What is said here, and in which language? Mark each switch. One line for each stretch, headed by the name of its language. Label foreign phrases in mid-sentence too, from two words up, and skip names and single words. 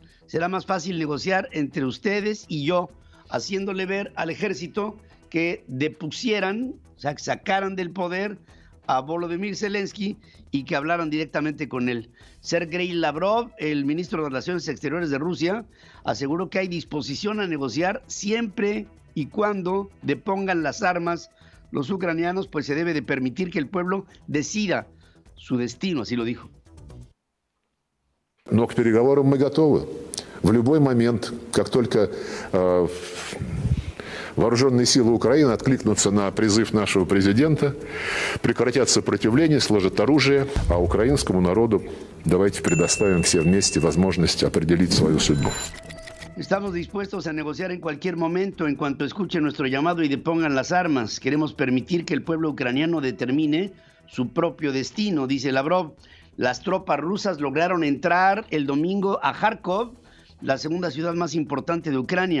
Spanish: Será más fácil negociar entre ustedes y yo, haciéndole ver al ejército que depusieran, o sea, que sacaran del poder a Volodymyr Zelensky y que hablaran directamente con él. Sergei Lavrov, el ministro de Relaciones Exteriores de Rusia, aseguró que hay disposición a negociar siempre y cuando depongan las armas los ucranianos, pues se debe de permitir que el pueblo decida su destino, así lo dijo.
Russian: Но к переговорам мы готовы. В любой момент, как только вооруженные силы Украины откликнутся на призыв нашего президента, прекратят сопротивление, сложат оружие, а украинскому народу давайте предоставим все вместе возможность определить свою судьбу.
Spanish: Estamos dispuestos a negociar en cualquier momento en cuanto escuchen nuestro llamado y depongan las armas. Queremos permitir que el pueblo ucraniano determine su propio destino, dice Lavrov. Las tropas rusas lograron entrar el domingo a Kharkov, la segunda ciudad más importante de Ucrania.